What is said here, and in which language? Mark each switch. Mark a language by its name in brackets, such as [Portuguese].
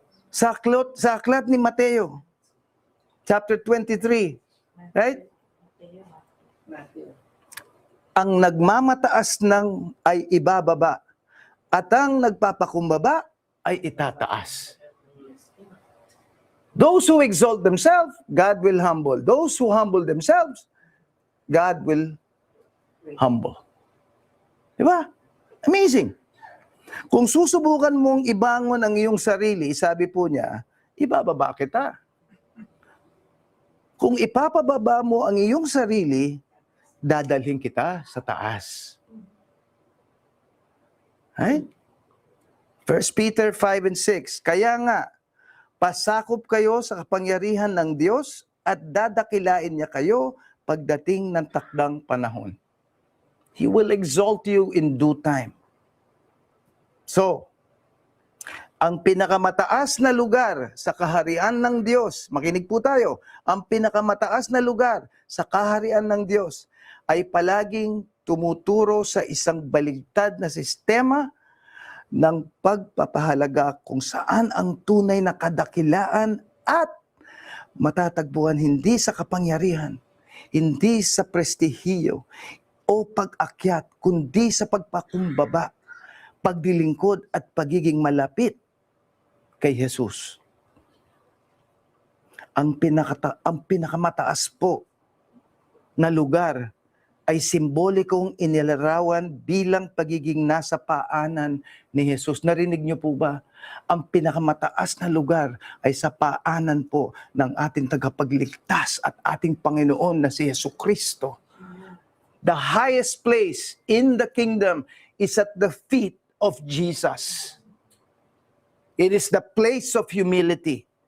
[Filipino] Sa aklat ni Mateo, chapter 23, right? Ang nagmamataas ay ibababa at ang nagpapakumbaba ay itataas. [English] Those who exalt themselves, God will humble. Those who humble themselves, God will humble. [Filipino] Diba? Amazing. Kung susubukan mong ibangon ang iyong sarili, sabi po niya, ibababa kita. Kung ipapababa mo ang iyong sarili, dadalhin kita sa taas. [English] Right? 1 Peter 5:6. [Filipino] Kaya nga, pasakop kayo sa kapangyarihan ng Diyos at dadakilain niya kayo pagdating ng takdang panahon. [English] He will exalt you in due time. [Filipino] So, ang pinakamataas na lugar sa kaharian ng Diyos, makinig po tayo, ang pinakamataas na lugar sa kaharian ng Diyos ay palaging tumuturo sa isang baligtad na sistema ng pagpapahalaga kung saan ang tunay na kadakilaan at matatagpuan hindi sa kapangyarihan, hindi sa prestihiyo o pag-akyat, kundi sa pagpakumbaba, pagdilingkod at pagiging malapit kay Jesus. Ang pinakamataas po na lugar ay simbolikong inilarawan bilang pagiging nasa paanan ni Jesus. Narinig niyo po ba? Ang pinakamataas na lugar ay sa paanan po ng ating tagapagligtas at ating Panginoon na si Jesucristo. [English] The highest place in the kingdom is at the feet of Jesus. It is the place of humility.